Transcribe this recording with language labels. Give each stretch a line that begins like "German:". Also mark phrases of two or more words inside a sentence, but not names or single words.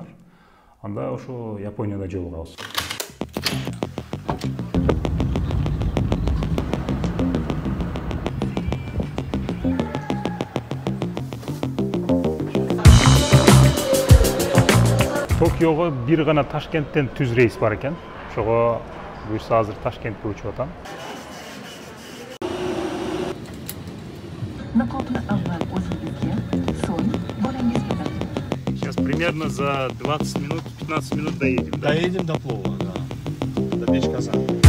Kyrgyz: Анда ошо Японияда жолугабыз. Токиого бир гана Ташкенттен түз рейс бар экен. Ошого буюрса азыр Ташкентке учуп атам.
Russian: Сейчас примерно за 20 минут, 15 минут доедем. Да? Доедем до Плова, да. До Бешказана.